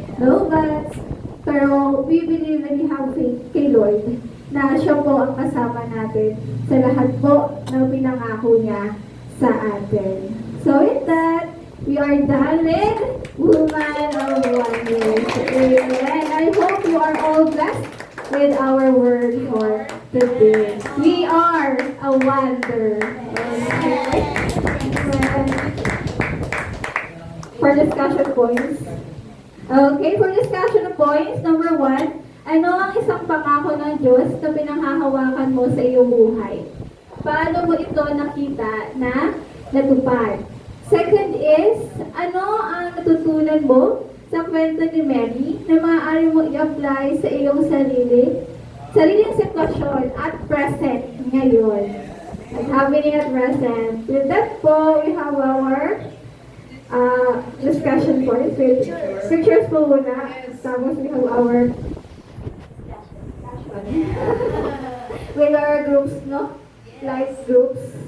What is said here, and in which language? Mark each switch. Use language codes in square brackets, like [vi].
[tl] No, pero [en] we believe and we have faith [tl] kay Lord na siya po ang kasama natin sa lahat po ng pinangako niya sa atin. [en] So with that, we are done with Woman of Wonders. Amen. I hope you are all blessed with our word for today. We are a wonder. Okay. For discussion points. [tl] Okay, [en] for discussion points, [tl] number 1, ano ang isang pangako ng Diyos na pinanghahawakan mo sa iyong buhay? Paano mo ito nakita na natupad? Second is, ano ang natutunan mo sa kwento ni Mary na maaari mo i-apply sa iyong sariling sitwasyon at present ngayon. [en] At happening at present. With that po, we have our discussion points. [tl] Pictures po muna. [en] Tapos we have our with our groups, no? Life groups.